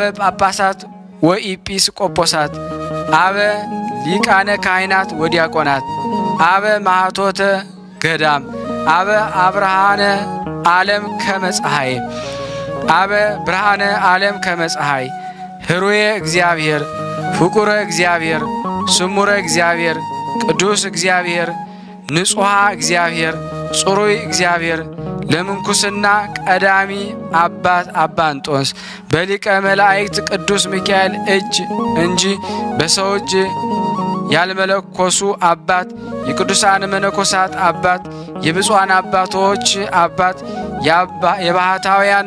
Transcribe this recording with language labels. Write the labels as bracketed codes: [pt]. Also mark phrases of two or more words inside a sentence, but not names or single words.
[gez] ጳጳሳት ወኢጲስቆጶሳት አበ ሊቃነ ካህናት ወዲያቆናት አበ ማኅቶተ ገዳም አበ አብርሃነ ዓለም ከመፀሐይ አበ ብርሃነ ዓለም ከመፀሐይ ህሩየ እግዚአብሔር ፍቁረ እግዚአብሔር ስሙረ እግዚአብሔር ቅዱስ እግዚአብሔር ንጹሐ እግዚአብሔር ጽሩይ እግዚአብሔር [am] ለምንኩስና ቀዳሚ አባት [gez] አባ እንጦንስ [am] በሊቀ መላእክት ቅዱስ ሚካኤል እጅ እንጂ በሰው እጅ ያልመለኮሱ አባት የቅዱሳን መነኮሳት አባት የብፁዓን አባቶች አባት የባህታውያን